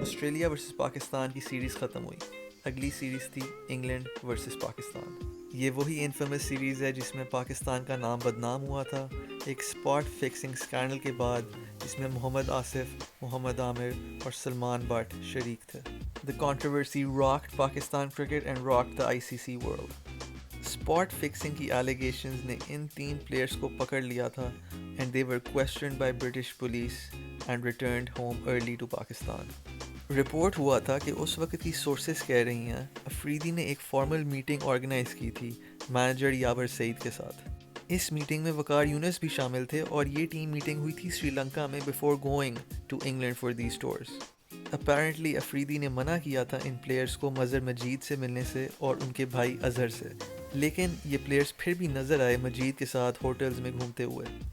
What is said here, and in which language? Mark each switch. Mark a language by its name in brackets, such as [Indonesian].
[Urdu] Australia versus Pakistan کی series ختم ہوئی. اگلی سیریز تھی انگلینڈ ورسز پاکستان. یہ وہی انفیمس سیریز ہے جس میں پاکستان کا نام بدنام ہوا تھا ایک اسپاٹ فکسنگ اسکینڈل کے بعد, جس میں محمد آصف, محمد عامر اور سلمان بٹ شریک تھے. [English] The controversy rocked Pakistan cricket and rocked the ICC world. [Urdu] Spot fixing کی allegations نے ان 3 پلیئرس کو پکڑ لیا تھا, [English] and they were questioned by British police and returned home early to Pakistan. [Urdu] Report ہوا تھا کہ اس وقت کی سورسز کہہ رہی ہیں افریدی نے ایک فارمل میٹنگ آرگنائز کی تھی مینیجر یاور سعید کے ساتھ. اس میٹنگ میں وقار یونس بھی شامل تھے, اور یہ ٹیم میٹنگ ہوئی تھی سری لنکا میں [English] Before going to England for these tours. [Urdu] Apparently Afridi نے منع کیا تھا ان پلیئرز کو مظہر مجید سے ملنے سے اور ان کے بھائی اظہر سے, لیکن یہ پلیئرز پھر بھی نظر آئے مجید کے ساتھ ہوٹلز میں گھومتے ہوئے.